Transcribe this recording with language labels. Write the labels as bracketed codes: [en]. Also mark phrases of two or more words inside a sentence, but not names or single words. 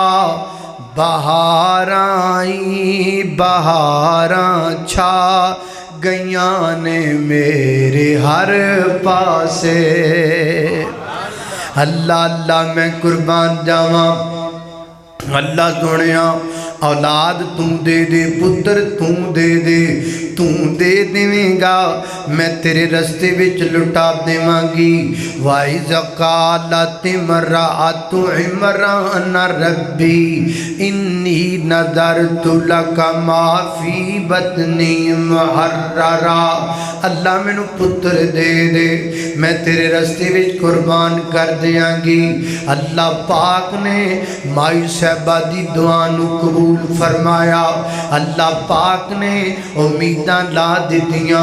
[pa] ਬਹਾਰਾਂ ਹੀ ਬਹਾਰਾਂ ਛਾ ਗਈਆਂ ਨੇ ਮੇਰੇ ਹਰ ਪਾਸੇ। ਅੱਲਾ ਅੱਲਾ ਮੈਂ ਕੁਰਬਾਨ ਜਾਵਾਂ। ਅੱਲਾ ਸੁਣਿਆ ਔਲਾਦ ਤੂੰ ਦੇ ਦੇ, ਪੁੱਤਰ ਤੂੰ ਦੇ ਦੇ, ਤੂੰ ਦੇ ਦੇਵੇਂਗਾ ਮੈਂ ਤੇਰੇ ਰਸਤੇ ਵਿਚ ਲੁਟਾ ਦੇਵਾਂਗੀ। [ar] وإذ قالت امرأت عمران رب إني نذرت لك ما في بطني محررا. [pa] ਅੱਲਾਹ ਮੈਨੂੰ ਪੁੱਤਰ ਦੇ ਦੇ, ਮੈਂ ਤੇਰੇ ਰਸਤੇ ਵਿਚ ਕੁਰਬਾਨ ਕਰ ਦੇਂਗੀ। ਅੱਲਾਹ ਪਾਕ ਨੇ ਮਾਈ ਸਾਹਿਬਾ ਦੀ ਦੁਆ ਨੂੰ ਕਬੂਲ ਫਰਮਾਇਆ। ਅੱਲਾਹ ਪਾਕ ਨੇ ਉਮੀਦਾਂ ਲਾ ਦਿੱਤੀਆਂ।